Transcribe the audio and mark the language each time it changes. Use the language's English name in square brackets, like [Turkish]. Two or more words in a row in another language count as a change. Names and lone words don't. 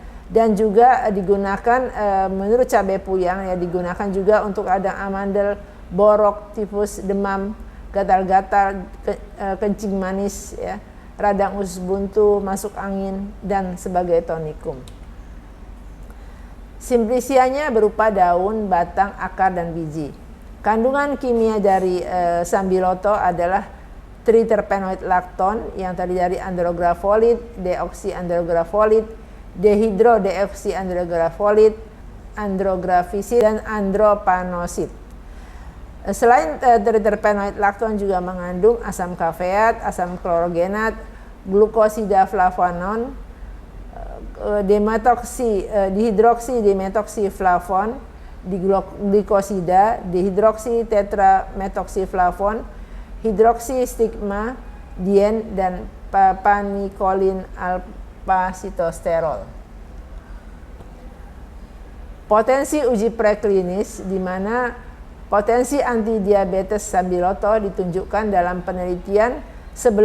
[Indonesian] Dan juga digunakan menurut cabai puyang, ya, digunakan juga untuk radang amandel, borok, tifus, demam, gatal-gatal, kencing manis, ya, radang usus buntu, masuk angin, dan sebagai tonikum. Simplicianya berupa daun, batang, akar, dan biji. Kandungan kimia dari sambiloto adalah triterpenoid lacton yang terdiri dari andrografolit, deoksiandrografolit, dehidrodeoksiandrografolit, andrografisid, dan andropanosid. Selain triterpenoid lacton juga mengandung asam kafeat, asam klorogenat, glukosida flavonon, dihidroksi dimetoksiflavon, glikosida, dihidroksi tetrametoksiflavon, hidroksi stigma, dien, dan panikolin alpha-sitosterol. Potensi uji preklinis di mana potensi antidiabetes sambiloto ditunjukkan dalam penelitian sebelumnya,